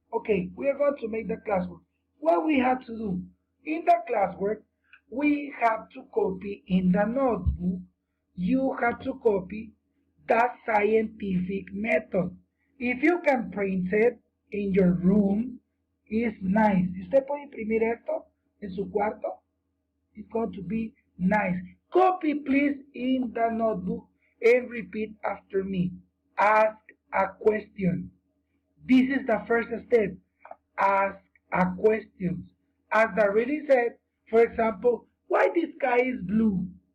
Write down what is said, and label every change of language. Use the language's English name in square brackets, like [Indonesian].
[English] Okay, we are going to make the classwork. What we have to do in the classwork, we have to copy in the notebook. You have to copy the scientific method. If you can print it in your room, it's nice. [Spanish] Si usted puede imprimir esto en su cuarto, [English] it's going to be nice. Copy, please, in the notebook and repeat after me. Ask a question. This is the first step. Ask a question. As the reading said, for example, why the sky is blue?